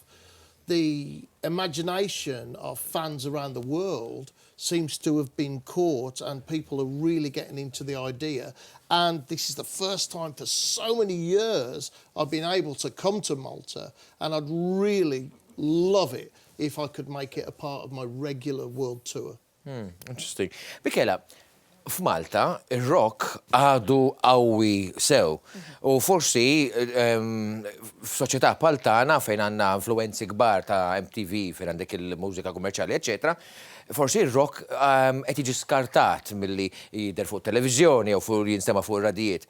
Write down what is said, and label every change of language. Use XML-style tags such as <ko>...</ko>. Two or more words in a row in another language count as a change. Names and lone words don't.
<en>The imagination of fans around the world seems to have been caught, and people are really getting into the idea. And this is the first time for so many years I've been able to come to Malta, and I'd really love it if I could make it a part of my regular world tour. Interesting.</en> <mt>Michela, f'Malta ir-rock għadu qawwi sew. U forsi f'soċjetà bħal tagħna fejn għandna influenzi kbar ta' MTV fejn għandek il-mużika kummerċjali, eċetera, forsi il-rock qed jiġi skartat milli jidher fuq televiżjoni jew jinstema' fuq ir-radijiet.</mt>